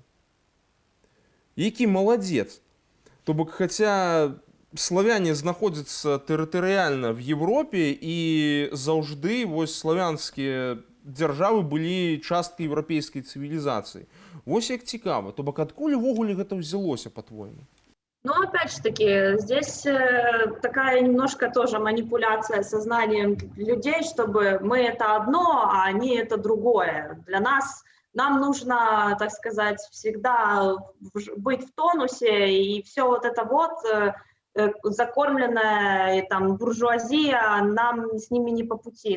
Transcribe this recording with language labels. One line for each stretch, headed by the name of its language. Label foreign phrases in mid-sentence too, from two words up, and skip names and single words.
Belarusian: Які маладзец. То бок, хаця славяне знаходзяцца тэрытарыяльна
Russian: в Европе,
Belarusian: і заўжды вось славянскія дзяржавы былі часткай еўрапейскай цывілізацыі. Вось як цікава. То бок, адкуль увогуле гэта ўзялося, по-твойму?
Russian: Ну, опять же таки, здесь такая немножко тоже манипуляция сознанием людей, чтобы мы это одно, а они это другое. Для нас, нам нужно, так сказать, всегда быть в тонусе, и все вот это вот закормленная там буржуазия, нам с ними не по пути.